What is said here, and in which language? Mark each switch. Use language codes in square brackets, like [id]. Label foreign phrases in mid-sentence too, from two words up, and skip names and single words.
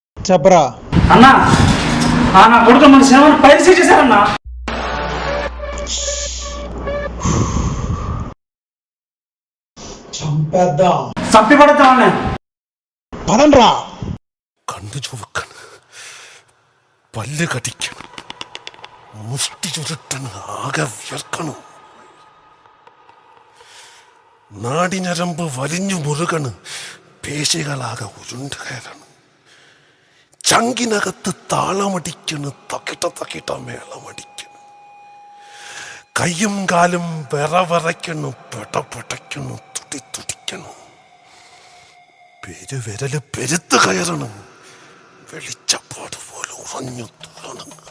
[te] చెప్పరా. అన్నా నా కొడుకు మన సినిమాని పైరసీ చేశారన్నా. చంపేద్దాం, చంపి పడతామన్నా. పదండ్రా. [ml] കണ്ണു ചുവക്കണം, പല്ല് കടിക്കണം, മുഷ്ടി ചുരുട്ടണം, ആകെ വിയർക്കണം, നാടിഞരമ്പ് വലിഞ്ഞു മുറുകണ്, പേശികളാകെ ഉരുണ്ട് കയറണം, ചങ്കിനകത്ത് താളമടിക്കണ്, തക്കിട്ട മേളമടിക്കണ്, കയ്യും കാലും വിറവിറയ്ക്കണു, പെടപെടയ്ക്കണു, തുടിക്കണം, പെരുവിരല് പെരുത്ത് കയറണം, വെളിച്ചപ്പാട് പോലെ ഉറഞ്ഞു തുള്ളണം.